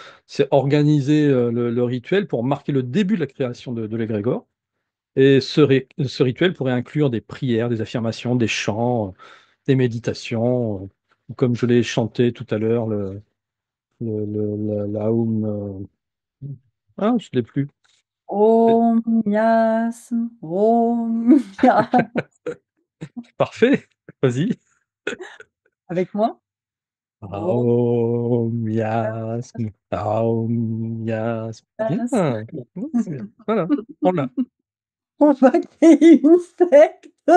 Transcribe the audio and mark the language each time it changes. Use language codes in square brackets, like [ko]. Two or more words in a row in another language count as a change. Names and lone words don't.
[fr] C'est organiser le rituel pour marquer le début de la création de l'égrégore. Et ce rituel pourrait inclure des prières, des affirmations, des chants, des méditations, comme je l'ai chanté tout à l'heure, la ah, je ne l'ai plus. Om miasm, om mia Parfait, vas-y. avec moi? Om Aum miasme, aum miasme. Bien, miasm. c'est bien. Voilà, on l'a. On va créer une secte.